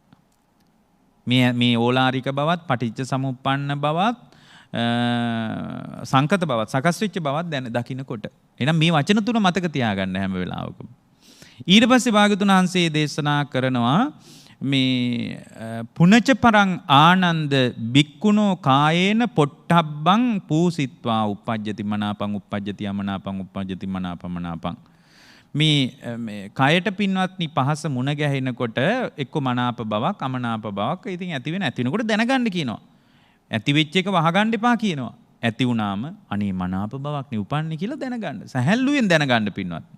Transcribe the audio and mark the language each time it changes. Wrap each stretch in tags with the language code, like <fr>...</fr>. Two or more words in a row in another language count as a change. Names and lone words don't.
<si>මේ ඕලාරික බවත් පටිච්ච සමුප්පන්න බවත් සංකත බවත් සකස් වෙච්ච බවත් දැන දකින්නකොට එහෙනම් මේ වචන තුන මතක තියාගන්න හැම වෙලාවකම. ඊට පස්සේ භාග්‍යවතුන් වහන්සේ දේශනා කරනවා මේ</si> <pi>පුනච පරං ආනන්ද බික්කුණෝ කායේන පොට්ටබ්බං පූසිත්වා uppajjati මනාපං uppajjati අමනාපං uppajjati මනාපමනාපං.</pi> <si>මේ කයට පින්වත්නි පහස මුණ ගැහෙනකොට එක්ක මනාප බවක් අමනාප බවක් ඉතින් ඇති වෙන ඇති වෙනකොට දැනගන්න කියනවා. ඇති වෙච්ච එක වහගන්න එපා කියනවා. ඇති වුණාම අනේ මනාප බවක් නේ උපන්නේ කියලා දැනගන්න. සැහැල්ලුවෙන් දැනගන්න පින්වත්නි.</si>